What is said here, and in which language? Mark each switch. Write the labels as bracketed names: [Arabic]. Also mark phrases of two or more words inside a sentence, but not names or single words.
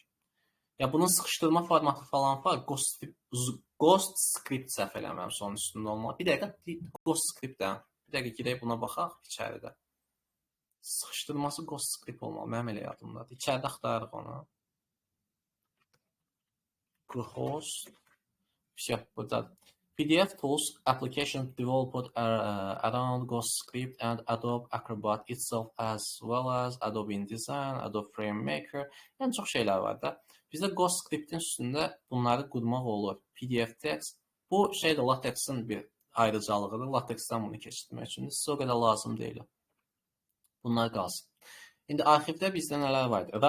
[Azerbaijani] Ya bunun sıxışdırma formatı falan var. Ghost script səhv eləmirəmsə onun üstündə olmalı. Bir dəqiqə Ghost script-dən. Bir dəqiqə girək buna baxaq içəridə. Sıxışdırması Ghost script olmalı. Mənim elə yadımdadır. İçəridə axtarırıq onu. [English] Ghost burada PDF tools application developed around Ghost script and Adobe Acrobat itself as well as Adobe InDesign, Adobe FrameMaker. [Azerbaijani] Yəni çox şeylər var da. Bizdə Ghost scriptin üstündə bunları qurmaq olur. [English] PDF text. [Azerbaijani] Bu şey də LaTeX-in bir ayrıcalığıdır. LaTeX-dən bunu keçirmək üçün sizə o qədər lazım deyil. Bunlar qalsın. İndi arxivdə bizdə nələr var idi?